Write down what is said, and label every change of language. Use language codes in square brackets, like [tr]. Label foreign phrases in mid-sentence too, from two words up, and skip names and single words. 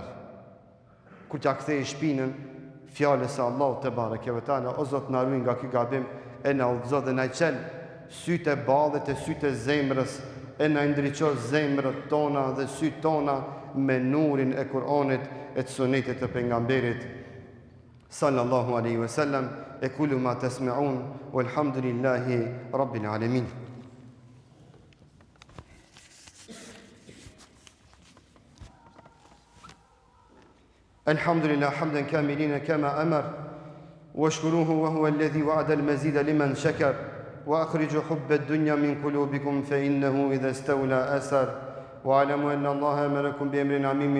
[sq] Kur t'ja kthej shpinën fjalës së Allahut te [ar] تبارك وتعالى, [sq] o Zot na ruaj nga ky gabim, e na udhëzo dhe na qel sytë e ballit e sytë e zemrës, e na ndriço zemrët tona dhe sytë tona me nurin e Kur'anit e të sunetit të pejgamberit [ar] صلى الله عليه وسلم. أقول ما تسمعون والحمد لله رب العالمين. الحمد لله حمدا كاملين كما أمر واشكروه وهو الذي وعد المزيد لمن شكر وأخرجوا حب الدنيا من قلوبكم فإنه إذا استولى أسر واعلموا أن الله أمركم بأمر عميم